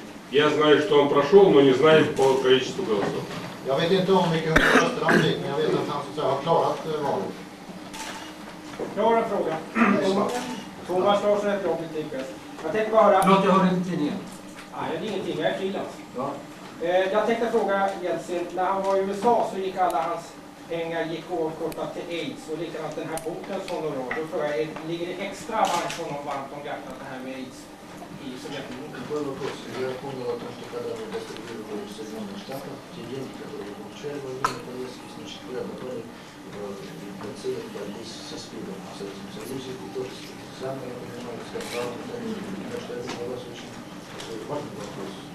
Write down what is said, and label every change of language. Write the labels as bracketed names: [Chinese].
[Russian] Я знаю, что он прошел, но не знаю по количеству голосов. [Swedish] Jag vet inte om vilka röster han fick, men jag vet att han så att säga har klarat valet. Jag har en fråga. Thomas Larsson heter jag, politikare. Jag tänkte bara höra... Förlåt, jag hörde inte tidningen. Nej, det är ingenting. Jag är frilans. Ja. Jag tänkte fråga Jeltsin, när han var i USA så gick alla hans pengar återkopplat till AIDS och likadant den här boken som de har. Då frågar jag, ligger det extra varmt om hjärtat det här med AIDS i Sovjetunionen? [Russian] Такой вопрос. Я понял о том, что когда вы гастролировали в Соединенных Штатах, те деньги, которые вы получали во время поездки, значит, вы обратили в целях борьбы со СПИДом в Советском Союзе, и тоже самое, я понимаю, сказал, так что это для вас очень важный вопрос.